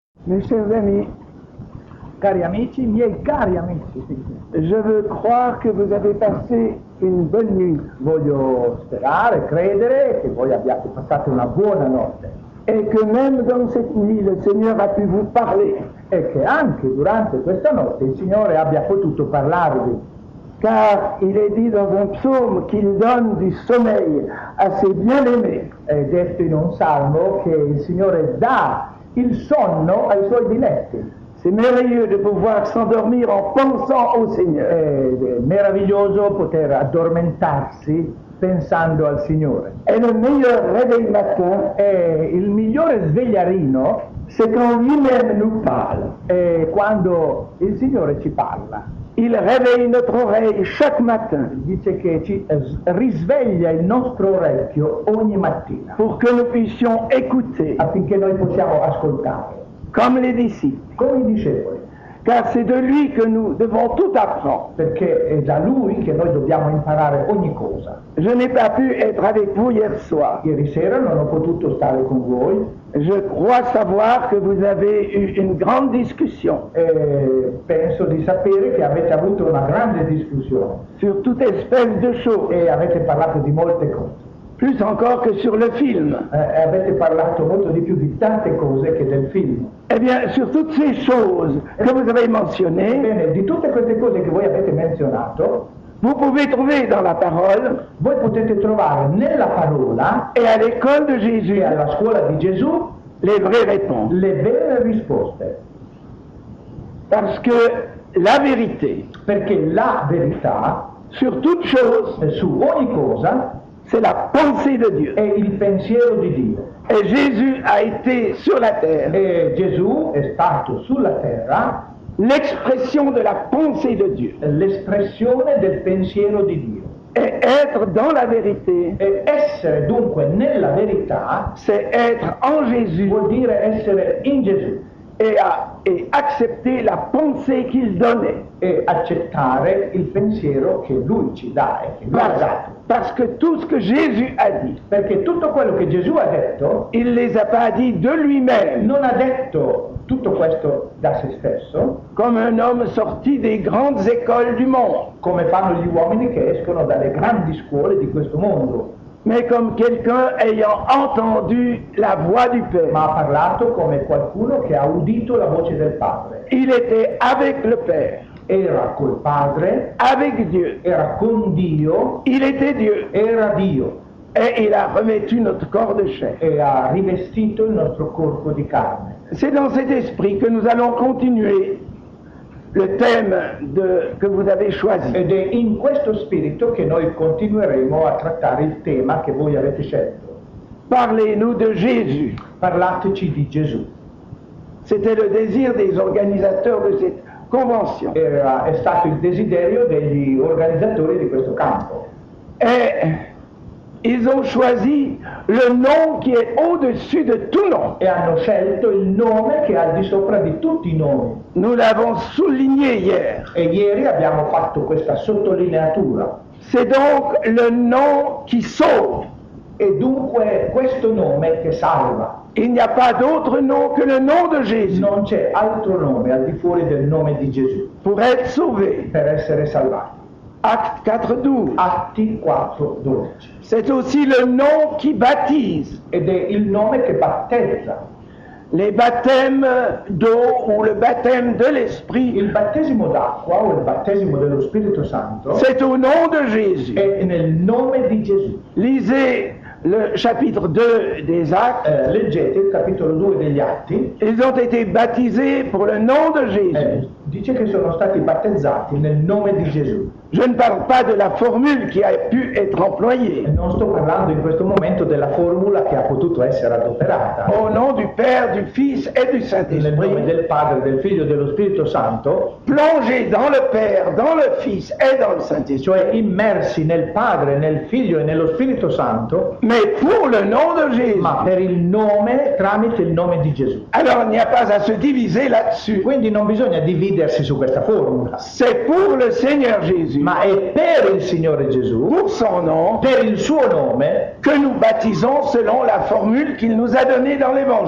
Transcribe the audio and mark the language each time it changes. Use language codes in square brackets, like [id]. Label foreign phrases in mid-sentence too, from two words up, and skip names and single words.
[fr] Mes chers amis, [it] Cari amici, miei cari amici, [fr] je veux croire que vous avez passé une bonne nuit [it] voglio sperare, credere che voi abbiate passato una buona notte [fr] et que même dans cette nuit, le Seigneur a pu vous parler. [it] e che anche durante questa notte il Signore abbia potuto parlarvi. [fr] Car il est dit dans un psaume qu'il donne du sommeil à ses bien-aimés. [it] È detto in un salmo che il Signore dà il sonno ai suoi diletti. [fr] C'est merveilleux de pouvoir s'endormir en pensant au Seigneur. [it] È meraviglioso poter addormentarsi pensando al Signore. [fr] Et le meilleur réveil matin, [it] E il migliore svegliarino [fr] c'est quand lui-même nous parle. [it] è quando il Signore ci parla. [fr] Il réveille notre oreille chaque matin [it] Dice che ci risveglia il nostro orecchio ogni mattina [fr] pour que nous puissions écouter [it] affinché noi possiamo ascoltare, [fr] comme les disciples. [it] come i discepoli, [fr] Car c'est de lui que nous devons tout apprendre. [it] perché è da Lui che noi dobbiamo imparare ogni cosa. [fr] Je n'ai pas pu être avec vous hier soir. [it] Ieri sera non ho potuto stare con voi [fr] Je crois savoir que vous avez eu une grande discussion [it] e penso di sapere che avete avuto una grande discussione [fr] sur toute espèce de choses, [it] e avete parlato di molte cose. [fr] plus encore que sur le film. [it] Avete parlato molto di più di tante cose che del film. [fr] Eh bien, sur toutes ces choses que vous avez mentionnées, [it] Bene, di tutte queste cose che voi avete menzionato, [fr] vous pouvez trouver dans la parole [it] voi potete trovare nella parola [fr] et à l'école de Jésus [it] e alla scuola di Gesù [fr] les vraies réponses. [it] le vere risposte, [fr] Parce que la vérité, [it] perché la verità [fr] sur toute chose, [it] su ogni cosa [fr] c'est la pensée de Dieu. [it] è il pensiero di Dio. [fr] Et Jésus a été sur la terre [it] E Gesù è stato sulla terra [fr] l'expression de la pensée de Dieu. [it] l'espressione del pensiero di Dio. [fr] Et être dans la vérité, [it] E essere dunque nella verità [fr] c'est être en Jésus [it] vuol dire essere in Gesù [fr] et accepter la pensée qu'il donnait. [it] e accettare il pensiero che Lui ci dà e che Lui ha dato. [fr] Parce que tout ce que Jésus a dit, [it] Perché tutto quello che Gesù ha detto [fr] il ne les a pas dit de lui-même, [it] non ha detto tutto questo da se stesso, [fr] comme un homme sorti des grandes écoles du monde, [it] come fanno gli uomini che escono dalle grandi scuole di questo mondo, [fr] mais comme quelqu'un ayant entendu la voix du Père. [it] ma ha parlato come qualcuno che ha udito la voce del Padre. [fr] Il était avec le Père, [it] Era col Padre, [fr] avec Dieu. [it] era con Dio, [fr] Il était Dieu [it] era Dio [fr] et il a revêtu notre corps de chair. [it] e ha rivestito il nostro corpo di carne. [fr] C'est dans cet esprit que nous allons continuer le thème que vous avez choisi. [it] Ed è in questo spirito che noi continueremo a trattare il tema che voi avete scelto. [fr] Parlez-nous de Jésus. [it] Parlateci di Gesù. [fr] C'était le désir des organisateurs de cette convention. [it] È stato il desiderio degli organizzatori di questo campo. [fr] Et ils ont choisi le nom qui est au-dessus de tout nom. [it] E hanno scelto il nome che è al di sopra di tutti i nomi. [fr] Nous l'avons souligné hier. [it] E ieri abbiamo fatto questa sottolineatura. [fr] C'est donc le nom qui sauve. [it] E dunque questo nome che salva. [fr] Il n'y a pas d'autre nom que le nom de Jésus [it] Non c'è altro nome al di fuori del nome di Gesù [fr] pour être sauvé. [it] per essere salvati. [fr] Acte 4:12. [it] Atti 4:12. [fr] C'est aussi le nom qui baptise. [it] Ed è il nome che battezza. [fr] Les baptêmes d'eau ou le baptême de l'Esprit, [it] Il battesimo d'acqua o il battesimo dello Spirito Santo [fr] c'est au nom de Jésus. [it] è nel nome di Gesù. [fr] Lisez le chapitre 2 des Actes. [it] Leggete il capitolo 2 degli Atti. [fr] Ils ont été baptisés pour le nom de Jésus. [it] Dice che sono stati battezzati nel nome di Gesù. [fr] Je ne parle pas de la formule qui a pu être employée. [it] E non sto parlando in questo momento della formula che ha potuto essere adoperata. [fr] Au nom du Père, du Fils et du [it] Nel nome [fr] Saint-Esprit, [it] del Padre, del Figlio e dello Spirito Santo, [fr] plongés dans le Père, dans le Fils et dans le Saint-Esprit. [it] cioè immersi nel Padre, nel Figlio e nello Spirito Santo, [fr] Mais pour le nom de Jésus. [it] ma per il nome, tramite il nome di Gesù. [fr] Alors il n'y a pas à se diviser là-dessus. [it] Quindi non bisogna dividersi dividersi su questa formula, [fr] C'est pour le Seigneur Jésus, [it] ma è per il Signore Gesù, [fr] pour son nom, [it] per il suo nome, [fr] que nous baptisons selon la formule qu'il nous a donnée dans l'Évangile.